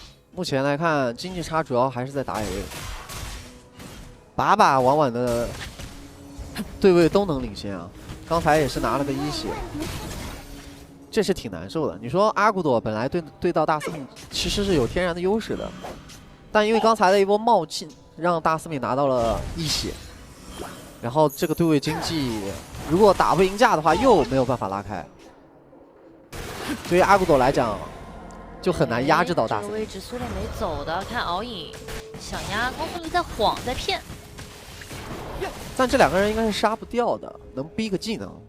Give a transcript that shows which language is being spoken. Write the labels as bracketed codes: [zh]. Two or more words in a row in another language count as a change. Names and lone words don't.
[zh] 目前来看，经濟差主要还是在打野位，把把晚晚的对位都能领先啊。刚才也是拿了个1血，这是挺难受的。你说阿古朵本来对到大司命其實是有天然的優勢的，但因為剛才的一波冒進，讓大司命拿到了1血，然後這個對位經濟如果打不贏架的話，又沒有辦法拉開。對於阿古朵來講，就很難壓制到大司命。這個位置蘇烈沒走的，看敖影想壓，公孫離在晃在騙。但這兩個人應該是殺不掉的，能逼個技能。